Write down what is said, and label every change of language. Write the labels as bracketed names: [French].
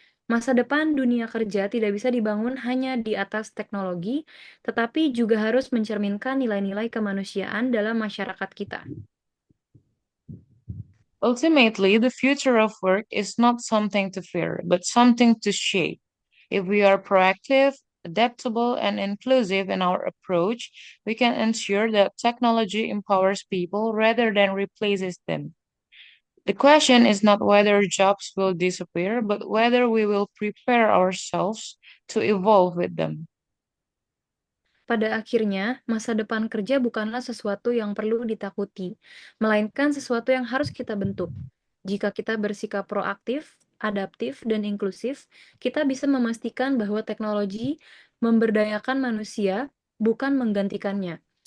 [Indonesian] Masa depan dunia kerja tidak bisa dibangun hanya di atas teknologi, tetapi juga harus mencerminkan nilai-nilai kemanusiaan dalam masyarakat kita. [English] Ultimately, the future of work is not something to fear, but something to shape. If we are proactive, adaptable, and inclusive in our approach, we can ensure that technology empowers people rather than replaces them. The question is not whether jobs will disappear, but whether we will prepare ourselves to evolve with them. [Indonesian] Pada akhirnya, masa depan kerja bukanlah sesuatu yang perlu ditakuti, melainkan sesuatu yang harus kita bentuk. Jika kita bersikap proaktif, adaptif, dan inklusif, kita bisa memastikan bahwa teknologi memberdayakan manusia, bukan menggantikannya.